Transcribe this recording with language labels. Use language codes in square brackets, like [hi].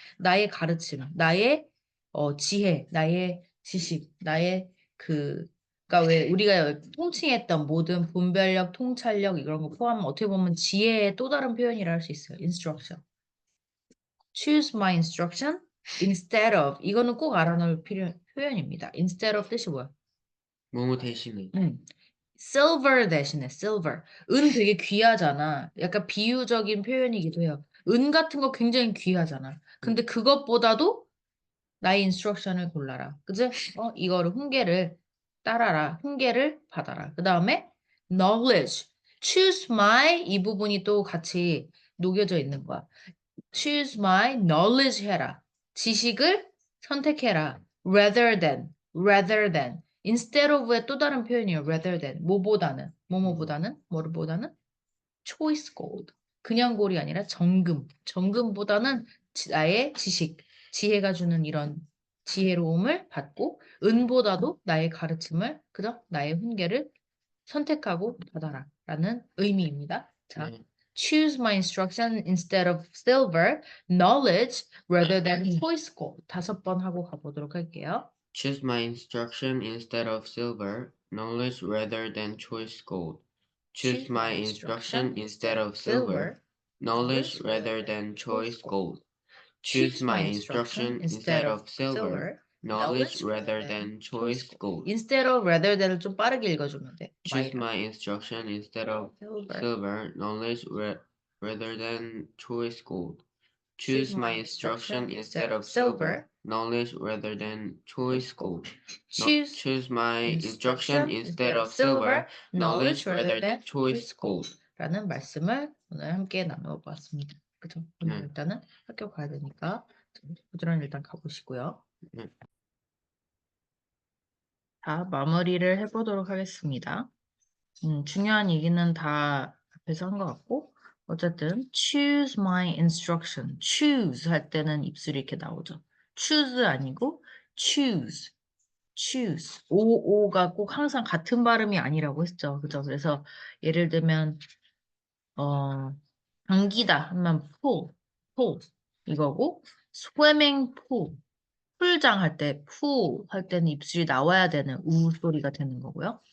[ko] 나의 가르침, 나의 지혜, 나의 지식, 나의 그러니까 왜 우리가 통칭했던 모든 분별력, 통찰력 이런 거 포함하면 어떻게 보면 지혜의 또 다른 표현이라 할 수 있어요. [en] instruction. choose my instruction instead of [ko] 이거는 꼭 알아놓을 표현입니다. instead of 뜻이 뭐야? 뭐뭐 대신에. [en] silver [ko] 대신에 [en] silver. [ko] 은 되게 귀하잖아. 약간 비유적인 표현이기도 해요. 은 같은 거 굉장히 귀하잖아. 근데 그것보다도 나의 인스트럭션을 골라라. 그지? 이거를 훈계를 따라라. 훈계를 받아라. 그 다음에 knowledge. [en] choose my [ko] 이 부분이 또 같이 녹여져 있는 거야. [en] choose my knowledge [ko] 해라. 지식을 선택해라. [en] rather than. [ko] instead of의 또 다른 표현이에요. [en] rather than. [ko] 뭐보다는. 뭐뭐보다는. 뭐를 보다는. [en] choice gold. [ko] 그냥 골이 아니라 정금. 정금보다는 나의 지식, 지혜가 주는 이런 지혜로움을 받고 은보다도 나의 가르침을, 그죠? 나의 훈계를 선택하고 받아라. 라는 의미입니다. 자, 네. [en] choose my instruction instead of silver, knowledge rather than choice gold. [ko] 5번 하고 가보도록 할게요. [en] Choose my instruction instead of silver, knowledge rather than choice gold. Choose my instruction instead of silver, knowledge rather than choice gold. Choose my instruction instead of silver, knowledge rather than choice gold. [ko] instead of rather than을 좀 빠르게 읽어주면 돼. [en] Choose my instruction instead of silver, knowledge rather than choice gold. Choose my instruction instead of silver, knowledge rather than choice gold. Choose my instruction instead of silver, knowledge rather than choice gold. [ko] 라는 말씀을 오늘 함께 나눠보았습니다. 그죠? 오늘 일단은 학교 가야 되니까 부지런히 일단 가보시고요. 네. 자, 마무리를 해보도록 하겠습니다. 중요한 얘기는 다 앞에서 한 것 같고 어쨌든 [en] choose my instruction. [ko] choose 할 때는 입술이 이렇게 나오죠. [en] choose [ko] 아니고 [en] choose. choose. [ko] 오가 꼭 항상 같은 발음이 아니라고 했죠. 그죠? 그래서 예를 들면 감기다 하면 pool 이거고 swimming pool. 풀장 할 때, 할 때는 입술이 나와야 되는 우 소리가 되는 거고요.